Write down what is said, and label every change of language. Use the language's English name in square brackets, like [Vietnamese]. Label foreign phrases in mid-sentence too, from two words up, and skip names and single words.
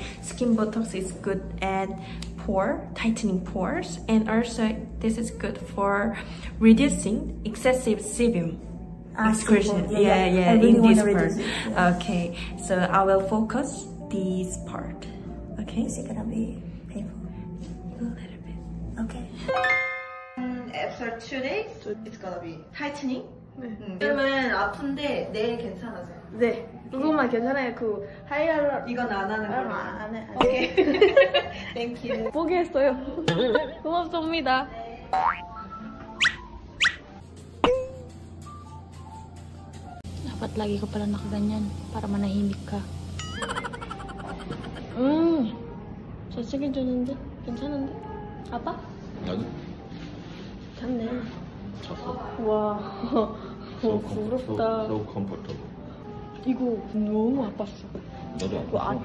[English] Skin botox is good at tightening pores, and also this is good for reducing excessive sebum excretion. sebum. Yeah. I really in this wanna part. reduce it, yeah. Okay, so I will focus this part. Okay. Is it gonna be painful? A little bit. Okay. After 2 days, it's gonna be tightening. [Korean] 지금은 아픈데 내일 괜찮아져요. 네. 그것만 괜찮아요. 그 하이알러 이건 안 하는 걸로. 안 해. 오케이. [English] Thank you. [Korean] 포기했어요. 고맙습니다. [Filipino] Dapat lagi ko pala nakaganyan para manahimik ka. [Korean] 저쪽에 주는데 괜찮은데? 아빠? 아니 잤네. 잤어. 와, 부럽다. [English] So comfortable. [Korean] 이거 너무 아팠어. 너도 아팠어?